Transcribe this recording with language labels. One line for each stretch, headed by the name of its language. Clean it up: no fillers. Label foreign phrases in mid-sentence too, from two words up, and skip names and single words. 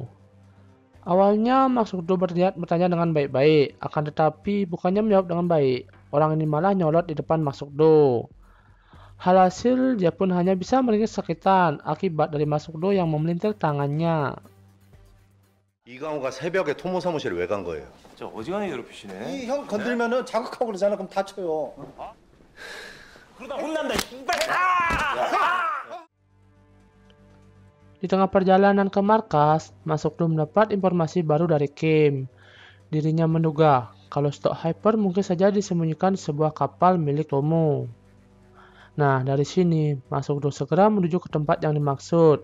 Indonesian: Awalnya Masukdo berniat bertanya dengan baik-baik, akan tetapi bukannya menjawab dengan baik. Orang ini malah nyolot di depan Masukdo. Hasil, dia pun hanya bisa meringis sakitan akibat dari Masukdo yang memelintir tangannya.
Korean: 이강호가 새벽에 토모 사무실에 왜 간 거예요? 진짜 어지간히 괴롭히시네. 형 건들면은 자극하고 그러잖아. 그럼 다쳐요. 그러다 혼난다.
Indonesian: Di tengah perjalanan ke markas, Masukdo mendapat informasi baru dari Kim. Dirinya menduga kalau stok Hyper mungkin saja disembunyikan di sebuah kapal milik Tomo. Nah, dari sini Masukdo segera menuju ke tempat yang dimaksud.